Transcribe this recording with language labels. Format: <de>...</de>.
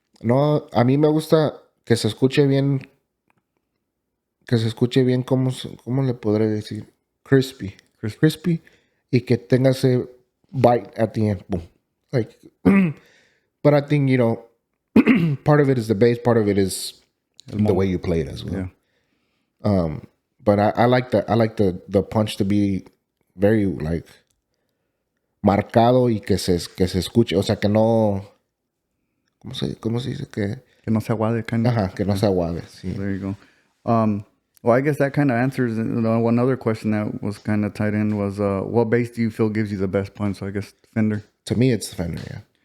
<es>No, a mí me gusta que se escuche bien, ¿cómo le podré decir?</es> <en>Crispy,</en> <es>y que tenga ese</es> <en>bite at the end. Boom. Like, but I think, part of it is the bass, part of it is the way you play it as well. Yeah. But I like the punch to be very like</en> <es>marcado y que se escuche, o sea, que no, ¿cómo se dice? Que no se aguade,</es> <en>kind of.</en> <es>Ajá, que no se aguade. Sí.</es> <en>There you go. Well, I guess that kind of answers one other question that was kind of tied in was, what bass do you feel gives you the best punch? So I guess Fender. To me, it's the Fender, yeah.</en>